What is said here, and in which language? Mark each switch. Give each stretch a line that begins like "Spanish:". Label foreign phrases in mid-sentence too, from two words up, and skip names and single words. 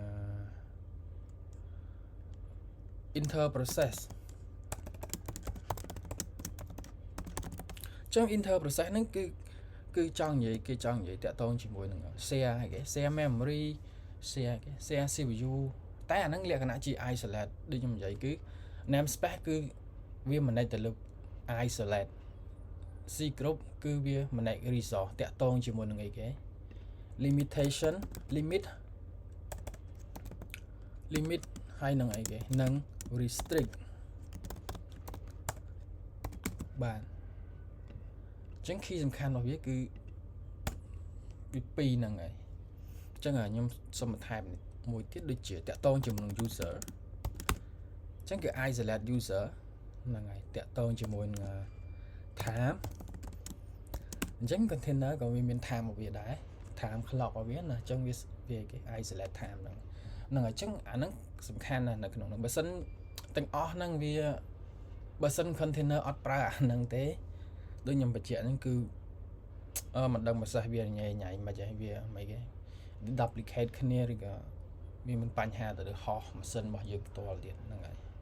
English: inter process
Khmer: អញ្ចឹង
English: inter process
Khmer: ហ្នឹងគឺចង់និយាយគេចង់និយាយតាក់ទ ងជាមួយនឹង share គេ
English: share memory share
Khmer: គេ
English: share CPU
Khmer: តែអាហ្នឹងលក្ខណៈជា isolate ដូចខ្ញុំនិយាយគឺ namespace គឺវា manage ទៅលើ isolate
English: C group
Khmer: គឺវា manage resource តាក់ទងជាមួយនឹងអីគេ
English: limitation limit
Khmer: ហើយនឹងអីគេនឹង restrict បាទអញ្ចឹង key សំខាន់របស់វាគឺវាពីរហ្នឹងហើយអញ្ចឹងខ្ញុំសូមបន្ថែមមួយទៀតដូចជាតាក់ទងជាមួយនឹង user អញ្ចឹងគឺ isolate user ហ្នឹងហើយតាក់ទងជាមួយនឹង time អញ្ចឹង container ក៏វាមាន time របស់វាដែរ
English: time clock
Khmer: របស់វាណាអញ្ចឹងវាគេ isolate time ហ្នឹងហើយអញ្ចឹងអាហ្នឹងសំខាន់ណាស់នៅក្នុងហ្នឹងបើសិនទាំងអស់ហ្នឹងវាបើសិន container អត់ប្រើអាហ្នឹងទេដូចខ្ញុំបញ្ជាក់ហ្នឹងគឺមិនដឹងប្រសាសន៍វាញ៉ៃមិនចេះវាមិនគេ duplicate គ្នាឬក៏វាមានបញ្ហាទៅលើហោះម៉ាស៊ីនរបស់យើងផ្ទាល់ទៀតហ្នឹងហើយ